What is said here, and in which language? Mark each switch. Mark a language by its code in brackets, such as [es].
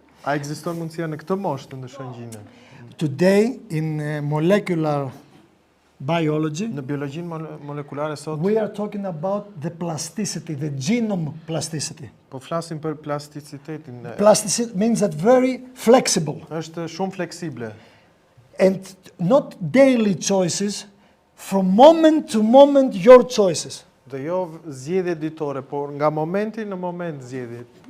[sq] A ekziston mundësia në këtë moshë të ndryshojnë gjinë? [en] Today, in molecular biology, [sq] Në biologjinë molekulare sot, [en] we are talking about the plasticity, the genome plasticity. [sq] po flasim për plasticitetin. [en] Plasticity means that very flexible [sq] Është shumë fleksible. [en] and not daily choices, from moment to moment your choices. [sq] Dhe jo zgjedhje ditore, por nga momenti në moment zgjedhje.